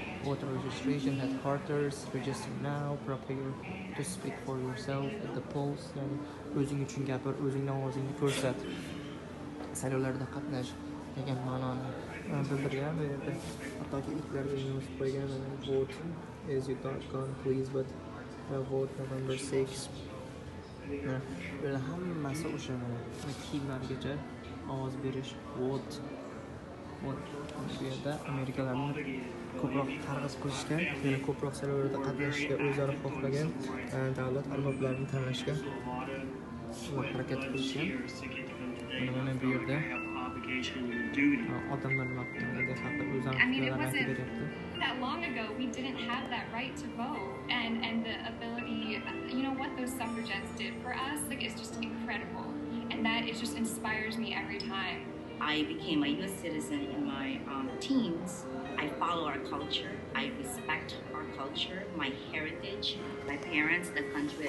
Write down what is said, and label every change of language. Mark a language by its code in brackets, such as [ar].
[en] Voter registration headquarters, register now, prepare to speak for yourself at the polls. [uz] Ya'ni o'zing uchun gapir, o'zingni ovozingni ko'rsat. Saylovlarda qatnash degan ma'noni bildirgan. Bu yerda hattoki itlarga yozib qo'ygan. [en] Vote as you gone please but vote November 6. [uz] Böyle hammasi o'sha kiyimlargacha ovoz berish, vote bu yerda Amerikalarni ko'proq targ'ib qilishga, yana ko'proq saylovlarda qatnashishga o'zlari xohlagan davlat arboblarini tanlashga harakat qilishgan. Mana bu yerda odamlar nima qilganligi haqida o'zlari fikrlarini aytib beryapti. [en] That long ago we didn't have that right to vote and the ability, you know what those suffragettes did for us, like it's just incredible, and that it just inspires me every time. I became a US citizen in my teens. I follow our culture, I respect our culture, my heritage, my parents, the country.